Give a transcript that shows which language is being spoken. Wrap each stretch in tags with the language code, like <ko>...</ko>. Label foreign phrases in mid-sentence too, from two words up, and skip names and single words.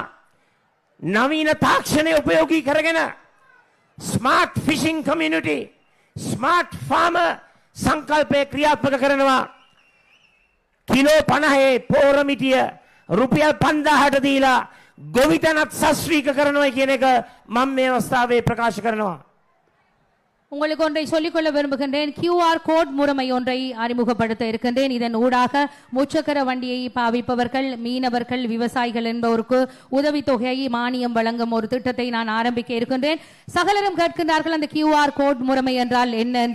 <si>නවීන තාක්ෂණය උපයෝගී කරගෙන</si> <en>smart fishing community smart farmer</en> <si>සංකල්පය ක්‍රියාත්මක කරනවා. කිලෝ 50 පෝරමිටිය රුපියල් 5000ට දීලා ගොවිතැනත් සස්ත්‍රීක කරනවා කියන එක මම මේ අවස්ථාවේ ප්‍රකාශ කරනවා.</si> <ta>உங்களுக்கு ஒன்றை சொல்லிக்கொள்ள விரும்புகின்றேன்.</ta> <en>QR code</en> <ta>முறைமை ஒன்றை அறிமுகப்படுத்த இருக்கின்றேன். இதன் ஊடாக முச்சக்கர வண்டியை பாவிப்பவர்கள், மீனவர்கள், விவசாயிகள் என்பவருக்கு உதவித்தொகையை மானியம் வழங்கும் ஒரு திட்டத்தை நான் ஆரம்பிக்க இருக்கின்றேன். சகலரும் கேட்கின்றார்கள் அந்த</ta> <en>QR code</en> <ta>முறைமை என்றால் என்ன என்று.</ta>